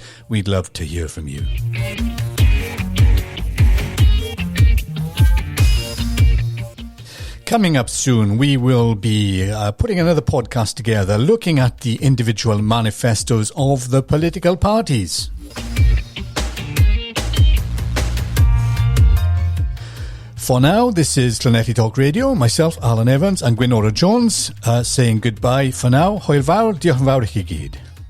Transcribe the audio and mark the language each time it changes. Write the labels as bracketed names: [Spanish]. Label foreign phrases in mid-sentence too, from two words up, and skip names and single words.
[English] We'd love to hear from you. Coming up soon, we will be putting another podcast together looking at the individual manifestos of the political parties. For now, this is Llanelli Talk Radio. Myself, Alan Evans, and Gwynoro Jones saying goodbye for now. [Welsh] Hwyl fawr, diolch yn fawr i chi gyd.